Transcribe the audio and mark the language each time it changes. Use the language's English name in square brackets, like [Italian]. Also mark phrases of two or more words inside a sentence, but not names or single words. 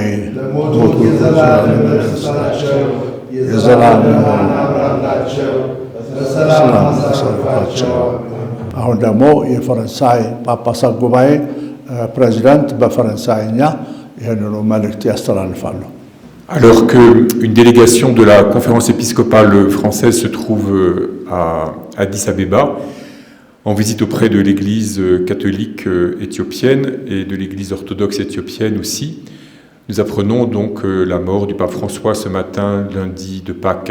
[Amharic] ለሞቱት የዘላለም ነፍሳቸው የዘላለም አብራላቸው፣ በሰላም አሳርፋቸው። አሁን ደግሞ የፈረንሳይ ጳጳሳት ጉባኤ ፕሬዚዳንት በፈረንሳይኛ ይህንኑ መልእክት ያስተላልፋሉ። [French] Alors qu'une délégation de la conférence épiscopale française se trouve à Addis Abeba, en visite auprès de l'église catholique éthiopienne et de l'église orthodoxe éthiopienne aussi, nous apprenons donc la mort du pape François ce matin, lundi de Pâques.